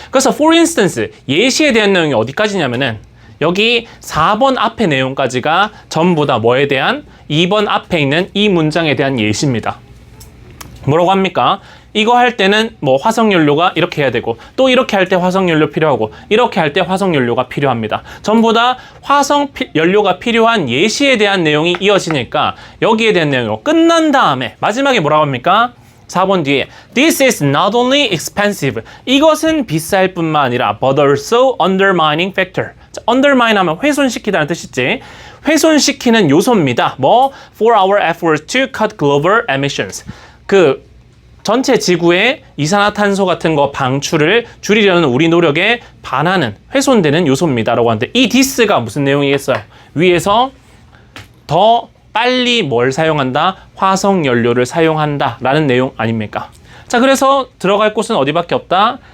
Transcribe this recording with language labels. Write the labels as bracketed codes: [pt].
[ko] 그래서 for instance, 예시에 대한 내용이 어디까지냐면은 여기 4번 앞에 내용까지가 전부 다 뭐에 대한 2번 앞에 있는 이 문장에 대한 예시입니다. 뭐라고 합니까? 이거 할 때는 뭐 화석연료가 이렇게 해야 되고 또 이렇게 할 때 화석연료 필요하고 이렇게 할 때 화석연료가 필요합니다. 전부 다 화석연료가 필요한 예시에 대한 내용이 이어지니까 여기에 대한 내용이 끝난 다음에 마지막에 뭐라고 합니까? 4번 뒤에 [en] This is not only expensive. [ko] 이것은 비쌀 뿐만 아니라 [en] but also undermining factor. [ko] 자, undermine 하면 훼손시키다는 뜻이지. 훼손시키는 요소입니다. 뭐? [en] For our efforts to cut global emissions. [ko] 그 전체 지구의 이산화탄소 같은 거 방출을 줄이려는 우리 노력에 반하는 훼손되는 요소입니다 라고 하는데 이 this가 무슨 내용이겠어요? 위에서 더 빨리 뭘 사용한다? 화석연료를 사용한다 라는 내용 아닙니까? 자, 그래서 들어갈 곳은 어디밖에 없다?